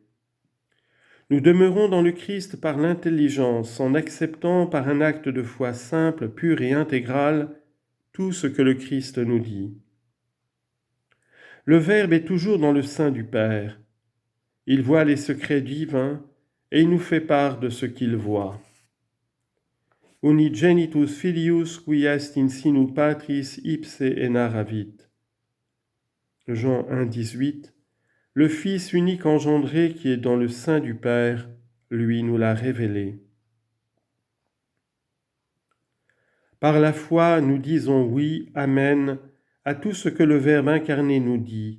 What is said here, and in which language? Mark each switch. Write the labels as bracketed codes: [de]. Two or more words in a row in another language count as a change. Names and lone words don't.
[fr] Nous demeurons dans le Christ par l'intelligence, en acceptant par un acte de foi simple, pur et intégral, tout ce que le Christ nous dit. Le Verbe est toujours dans le sein du Père. Il voit les secrets divins et il nous fait part de ce qu'il voit. [la] Unigenitus filius qui est in sinu patris ipse enaravit. [fr] Jean 1, 18. Le Fils unique engendré qui est dans le sein du Père, lui nous l'a révélé. Par la foi, nous disons oui, amen, à tout ce que le Verbe incarné nous dit.